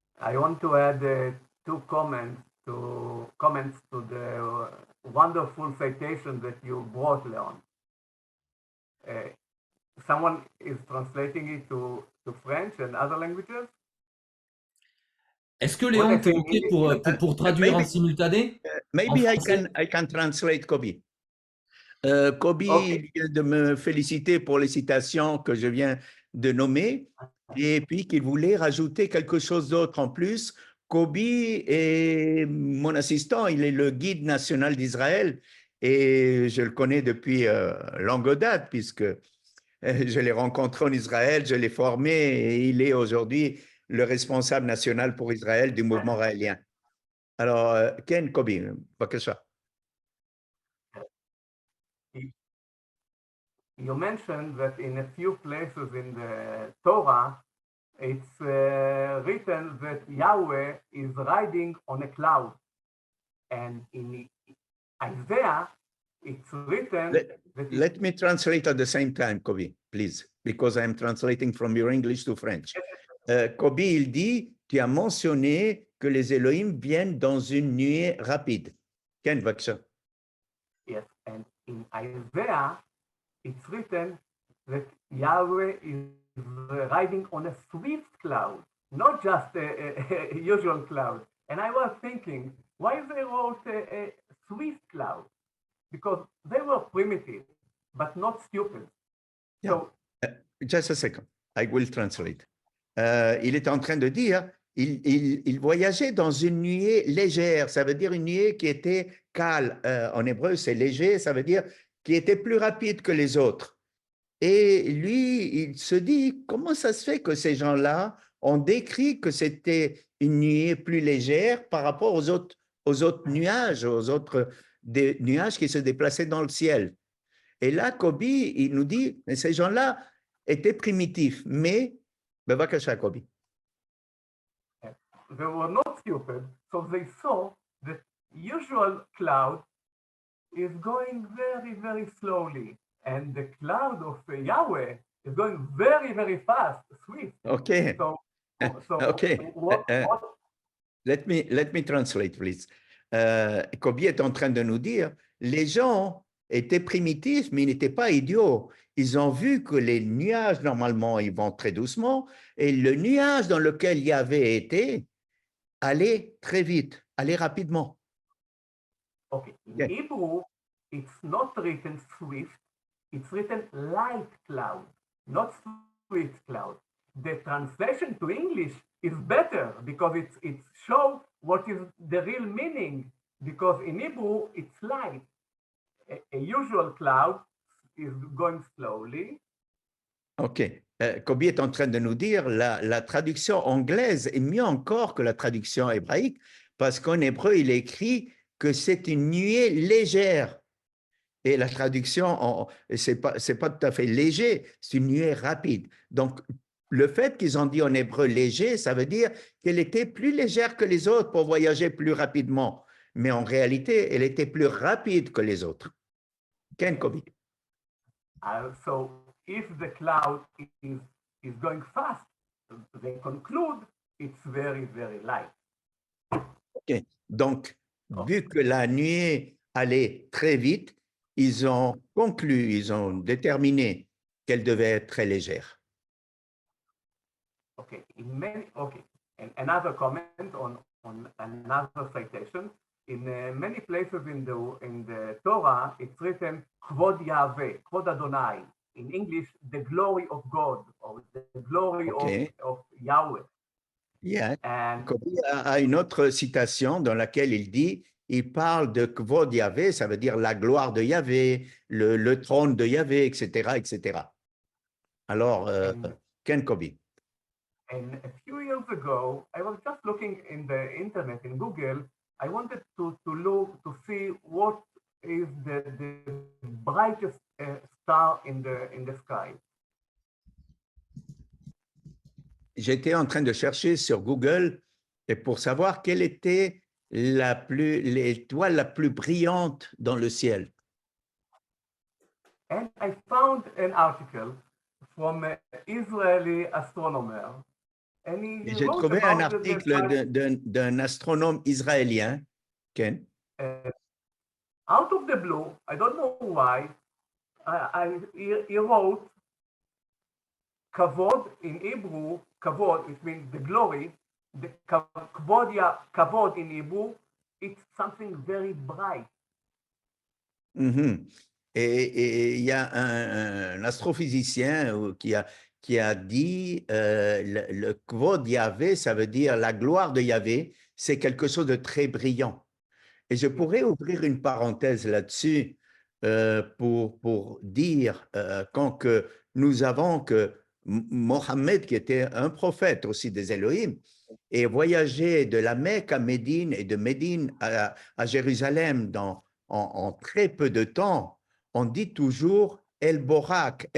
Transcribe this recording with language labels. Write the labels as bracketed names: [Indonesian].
[English] I want to add two comments to the wonderful citation that you brought, Leon. Someone is translating it to French and other languages. [French] Est-ce que Léon, t'es OK pour traduire en simultané? [English] Maybe En I can translate Kobi. Kobi Okay. [French] vient de me féliciter pour les citations que je viens de nommer et puis qu'il voulait rajouter quelque chose d'autre en plus. Kobi est mon assistant, il est le guide national d'Israël et je le connais depuis longue date puisque je l'ai rencontré en Israël, je l'ai formé et il est aujourd'hui le responsable national pour Israël du mouvement raélien. Alors, Ken Kobi, bבקשה. [English] You mentioned that in a few places in the Torah, it's written that Yahweh is riding on a cloud. And in Isaiah, it's written Let me translate at the same time, Kobi, please, because I'm translating from your English to French. [French] Kobi, il dit, tu as mentionné que les Elohim viennent dans une nuée rapide. [Hebrew] Ken, bבקשה. [English] Yes, and in Isaiah, it's written that Yahweh is riding on a swift cloud, not just a usual cloud. And I was thinking, why they wrote a swift cloud? Because they were primitive, but not stupid. Yeah. So, just a second, I will translate. [French] Il est en train de dire, il voyageait dans une nuée légère, ça veut dire une nuée qui était cale. En hébreu, c'est léger, ça veut dire qui était plus rapide que les autres. Et lui, il se dit, comment ça se fait que ces gens-là ont décrit que c'était une nuée plus légère par rapport aux autres nuages, des nuages qui se déplaçaient dans le ciel. Et là, Kobi, il nous dit, mais ces gens-là étaient primitifs, mais, bבקשה, Kobi. [English] they were not stupid, so they saw that usual cloud is going very, very slowly. And the cloud of Yahweh is going very, very fast, swift. Okay. So okay. What, Let me translate, please. [French] Kobi est en train de nous dire, les gens étaient primitifs, mais ils n'étaient pas idiots. Ils ont vu que les nuages, normalement, ils vont très doucement, et le nuage dans lequel il y avait été allait très vite, allait rapidement. [English] Okay, in Hebrew, it's not written swift, it's written light cloud, not swift cloud. The translation to English is better because it shows what is the real meaning, because in Hebrew, it's light. A usual cloud is going slowly. OK. [French] Kobi est en train de nous dire la traduction anglaise est mieux encore que la traduction hébraïque parce qu'en hébreu, il est écrit que c'est une nuée légère. Et la traduction, c'est pas tout à fait léger, c'est une nuée rapide. Donc, le fait qu'ils ont dit en hébreu léger, ça veut dire qu'elle était plus légère que les autres pour voyager plus rapidement. Mais en réalité, elle était plus rapide que les autres. [Hebrew] Ken Kobi. [English] So, if the cloud is going fast, they conclude it's very, very light. [French] OK. Donc, vu que la nuée allait très vite, ils ont conclu, ils ont déterminé qu'elle devait être très légère. [English] Okay, okay. And another comment on another citation. In many places in the Torah, it's written Kvod Yahweh, Kvod Adonai. In English, the glory of God or the glory Okay. of Yahweh. Yeah. And [French] Kobi a une autre citation dans laquelle il parle de Kvod Yahvé, ça veut dire la gloire de Yahvé, le trône de Yahvé, etc., etc. Alors, Ken Kobi. [English] And a few years ago, I was just looking in the internet, in Google. I wanted to look to see what is the brightest star in the sky. [French] J'étais en train de chercher sur Google et pour savoir quelle était l'étoile la plus brillante dans le ciel. [English] And I found an article from an Israeli astronomer. And [French] Et [English] he [French] j'ai [English] wrote [French] trouvé un [English] about [French] article d'un astronome israélien, Ken, [English] out of the blue. I don't know why. He wrote Kavod in Hebrew. Kavod, it means the glory. The Kavod in Hebrew, it's something very bright. Mhm. [French] Et il y a un astrophysicien qui a dit le Kvod Yahvé, ça veut dire la gloire de Yahvé, c'est quelque chose de très brillant. Et je pourrais ouvrir une parenthèse là-dessus pour dire quand que nous avons que Mohammed, qui était un prophète aussi des Elohim, et voyagé de la Mecque à Médine et de Médine à Jérusalem en très peu de temps, on dit toujours El Borak.